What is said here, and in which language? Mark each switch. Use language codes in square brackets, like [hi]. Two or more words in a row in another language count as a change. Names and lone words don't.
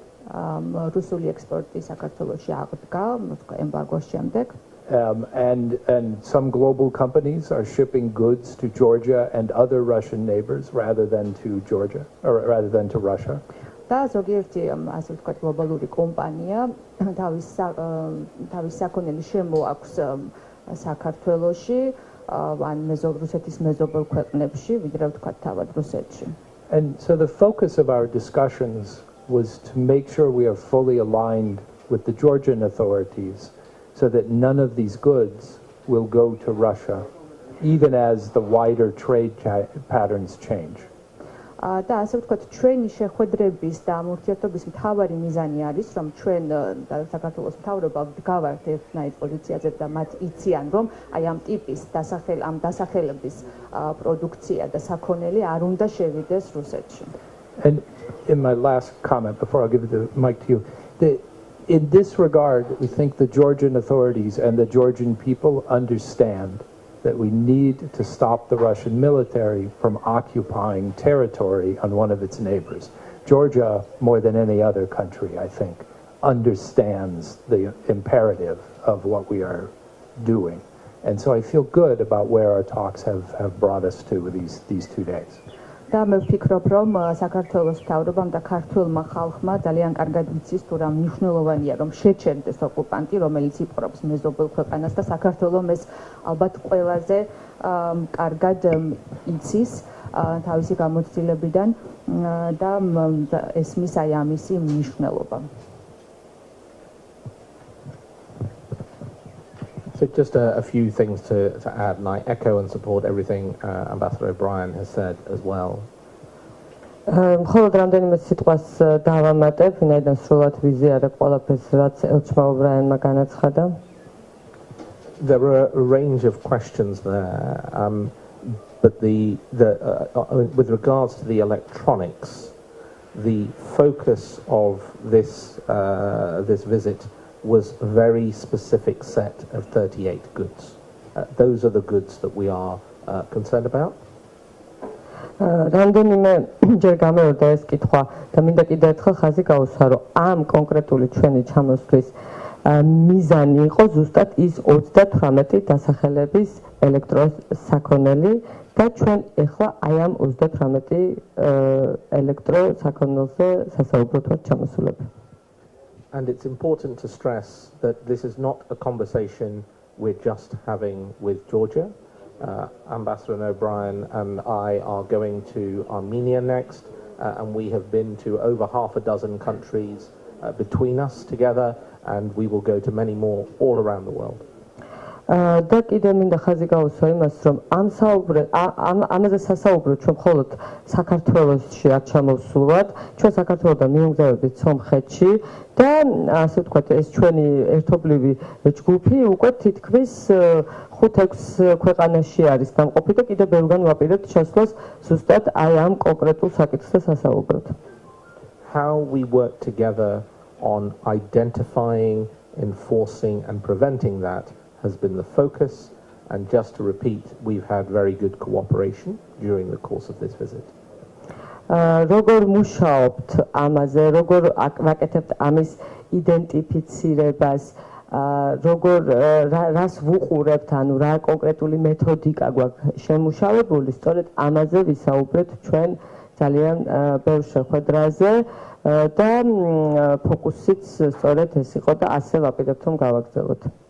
[ka] რუსული ექსპორტი საქართველოში აღდგა ემბარგოს შემდეგ. [en] And some global companies are shipping goods to Georgia and other Russian neighbors rather than to Georgia or rather than to Russia. [ka] და ზოგიერთი ასე ვთქვათ გლობალური კომპანია თავის საქონელი შემოაქვს საქართველოში ან რუსეთის მეზობელ ქვეყნებში, ვიდრე ვთქვათ თავად რუსეთში. [en] And so the focus of our discussions was to make sure we are fully aligned with the Georgian authorities so that none of these goods will go to Russia, even as the wider trade patterns change. [ka] და ასე ვთქვათ, ჩვენი შეხვედრების და ამ ურთიერთობის მთავარი მიზანი არის, რომ ჩვენ და საქართველოს მთავრობა ვდგავართ ერთნაირ პოზიციაზე და მათ იციან, რომ აი ამ ტიპის დასახელების პროდუქცია და საქონელი არ უნდა შევიდეს რუსეთში. [en] And in my last comment, before I'll give the mic to you, in this regard, we think the Georgian authorities and the Georgian people understand that we need to stop the Russian military from occupying territory on one of its neighbors. Georgia, more than any other country, I think, understands the imperative of what we are doing. And so I feel good about where our talks have brought us to these 2 days. [ka] და მე ვფიქრობ, რომ საქართველოს მთავრობამ და ქართულმა ხალხმა ძალიან კარგად იცის, თუ რა მნიშვნელოვანია, რომ შეჩერდეს ოკუპანტი, რომელიც იპყრობს მეზობელ ქვეყანას და საქართველოს ეს ალბათ ყველაზე კარგად იცის თავისი გამოცდილებიდან და ესმის აი ამისი მნიშვნელობა. [en] So just a few things to add, and I echo and support everything Ambassador O'Brien has said as well. [ka] მხოლოდ რამდენიმე სიტყვას დავამატებ, ვინაიდან სრულად ვიზიარებ ყველაფერს, რაც ელჩმა ობრაენმა განაცხადა. [en] There are a range of questions there, but with regards to the electronics, the focus of this visit was a very specific set of 38 goods. Those are the goods that we are concerned about. [ka] რამდენიმე ჯერ გამეორდა ეს კითხვა და მინდა კიდევ ერთხელ ხაზი გაუსვა, რომ ამ კონკრეტული ჩვენი ჩამოსვლის მიზანი იყო ზუსტად ის 38 დასახელების ელექტროსაქონელი და ჩვენ ეხლა აი ამ 38 ელექტროსაქონელზე სასაუბროთ ვართ ჩამოსულები. [en] And it's important to stress that this is not a conversation we're just having with Georgia. Ambassador O'Brien and I are going to Armenia next, and we have been to over half a dozen countries between us together, and we will go to many more all around the world. [ka] და კიდევ მინდა ხაზი გაუსვა იმას, რომ ამაზე სასაუბრო ჩვენ მხოლოდ საქართველოში არ ჩამოვსულვართ, ჩვენ საქართველოდან მიუგზავნებთ სომხეთში და ასე ვთქვათ, ეს ჩვენი ერთობლივი ჯგუფი უკვე თითქმის 5-6 ქვეყანაში არის დამყოფი და კიდევ ბევრგან ვაპირებთ შესვლას ზუსტად აი ამ კონკრეტულ საკითხზე სასაუბროთ. [en] How we work together on identifying, enforcing and preventing that has been the focus, and just to repeat, we've had very good cooperation during the course of this visit. [ka] როგორ მუშაობთ ამაზე, როგორ ვაკეთებთ ამის იდენტიფიცირებას როგორ რას ვუყურებთ, ანუ რა კონკრეტული მეთოდიკა გვაქვს შემუშავებული, სწორედ ამაზე ვისაუბრეთ ჩვენ ძალიან ბევრ შეხვედრაზე და ფოკუსიც სწორედ ეს იყო და ასე ვაპირებთ რომ გავაგრძელოთ.